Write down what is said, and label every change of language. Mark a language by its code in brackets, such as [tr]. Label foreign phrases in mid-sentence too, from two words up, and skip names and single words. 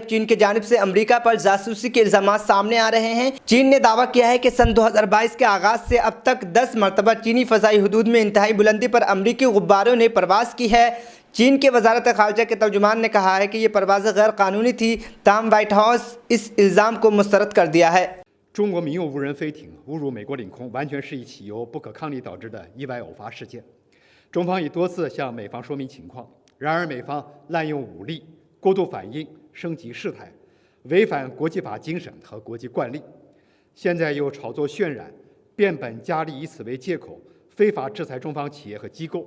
[ur] اب چین کی جانب سے امریکہ پر جاسوسی کے الزامات سامنے آ رہے ہیں۔ چین نے دعویٰ کیا ہے کہ سن 2022 کے آغاز سے اب تک 10 مرتبہ چینی فضائی حدود میں انتہائی بلندی پر امریکی غباروں نے پرواز کی ہے۔ چین کے وزارت خارجہ کے ترجمان نے کہا ہے کہ یہ پروازیں غیر قانونی تھی، تاہم وائٹ ہاؤس اس الزام کو مسترد کر دیا ہے۔ [zh] 中国民用无人飞艇误入美国领空，完全是一起由不可抗力导致的意外偶发事件。中方已多次向美方说明情况，然而美方滥用武力、过度反应、升级事态，违反国际法精神和国际惯例。现在又炒作渲染，变本加厉，以此为借口非法制裁中方企业和机构。